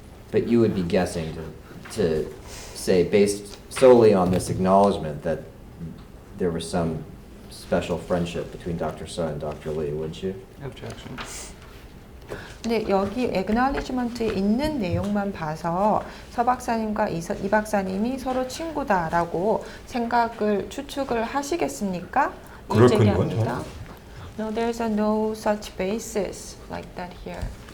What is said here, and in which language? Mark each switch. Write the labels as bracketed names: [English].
[English] But you would be guessing to say, based solely on this acknowledgement, that there was some special friendship between Dr. Suh and Dr. Lee, wouldn't you? Objection. [Korean] 근데 여기 acknowledgement에 있는 내용만 봐서 서 박사님과 이 박사님이 서로 친구다라고 추측을 하시겠습니까? 그럴 이 근거는 제기합니다. [English] No, there's no such basis like that here.